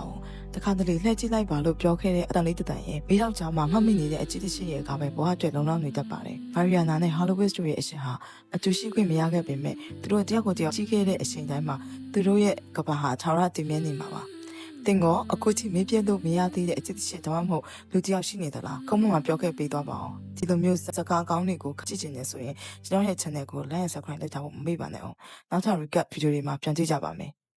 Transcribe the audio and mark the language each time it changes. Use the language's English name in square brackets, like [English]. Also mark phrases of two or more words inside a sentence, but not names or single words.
[Burmese] ဘူး။တခါတလေလှည့်ကြည့်လိုက်ပါလို့ပြောခဲ့တဲ့အတန်လေးတန်ရဲ့ဘေးရောက်ချောင်းမှာမှတ်မိနေတဲ့အချစ်တစ်ချစ်ရဲ့ကပဲဘဝအတွက်လုံလောက်နေတတ်ပါတယ်။မာရီယာနာနဲ့ Hollowest တို့ရဲ့အချစ်ဟာအတူရှိခွင့်မရခဲ့ပေမဲ့သူတို့တယောက်ကိုတယောက်ကြီးခဲ့တဲ့အချိန်တိုင်းမှာသူတို့ရဲ့ကဘာဟာထာဝရတည်မြဲနေမှာပါ။တင်ကောအခုချိန်မပြည့်လို့မရသေးတဲ့အချစ်တစ်ချစ်တော့မဟုတ်လူတယောက်ရှိနေသလား။ကောင်းမွန်မှာပြောခဲ့ပေးသွားပါအောင်။ဒီလိုမျိုးစကားကောင်းတွေကိုကြည့်ချင်နေဆိုရင်ကျွန်တော်ရဲ့ channel ကို [English] like and subscribe [Burmese] လုပ်ထားဖို့မမေ့ပါနဲ့အောင်။နောက်ထပ် recap ဗီဒီယိုတွေမှာပြန်ကြည့်ကြပါမယ်။